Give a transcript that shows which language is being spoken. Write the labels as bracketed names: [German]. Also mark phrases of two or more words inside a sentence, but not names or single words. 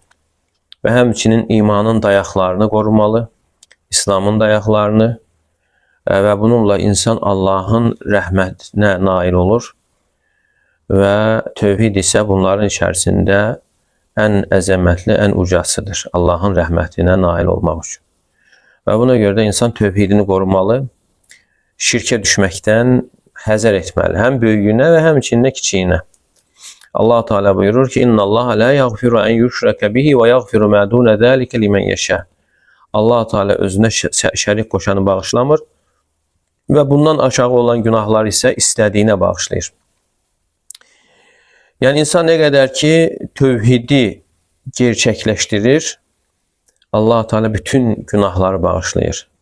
[Azerbaijani] Və həmçinin imanın dayaqlarını qorumalı, İslamın dayaqlarını və bununla insan Allahın rəhmətinə nail olur və tövhid isə bunların içərisində ən əzəmətli, ən ucasıdır. Allahın rəhmətinə nail olmaq üçün. Və buna görə də insan tövhidini qorumalı, şirkə düşməkdən həzər etməli. Həm böyüyünə və həmçinin kiçiyinə. Allah Teala buyurur ki, [Arabic] إن الله لا يغفر أن يشرك به ويغفر ما دون ذلك لمن يشاء. [Azerbaijani] Allah Teala özünə şərik qoşanı bağışlamır və bundan aşağı olan günahlar isə istədiyinə bağışlayır. Yəni insan nə qədər ki tövhidi gerçəkləşdirir, Allah Teala bütün günahları bağışlayır.